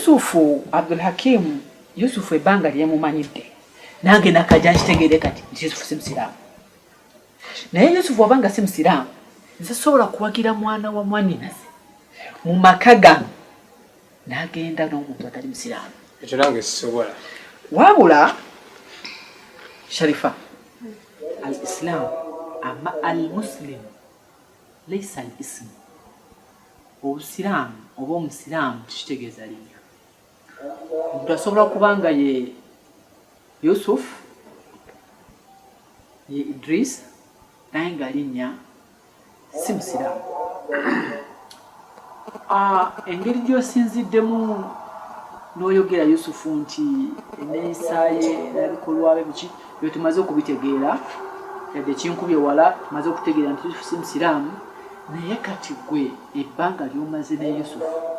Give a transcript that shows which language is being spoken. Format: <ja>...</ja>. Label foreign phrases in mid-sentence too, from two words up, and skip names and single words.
<lg>Yusufu Abdul Hakim Yusufu ebbanga lyemumanyidde nange nakajja nkitegeere kati Yusufu si musiraamu naye Yusufu wabanga si musiraamu nze sobola kuwagira mwana wa mwaninaze mu maka gano n'agenda n'omuntu atali musiraamu ekyo nange sisobola</lg> <ar>wabula شريفة الإسلام أما المسلم ليس الاسم.</ar> <lg>Obusiraamu oba omusiraamu kitegeeza linnya. Omuntu asobola kubanga ye Yusuf, ye Idris, naye nga linnya si musiraamu. Engeri gy'osinziddemu n'oyogera Yusufu nti enneeyisa ye n'ebikolwa bye biki byo tumaze okubitegeera, yadde kinkubye wala tumaze okutegeera nti Yusufu si musiraamu, naye kati gwe ebbanga ly'omaze ne Yusufu</lg>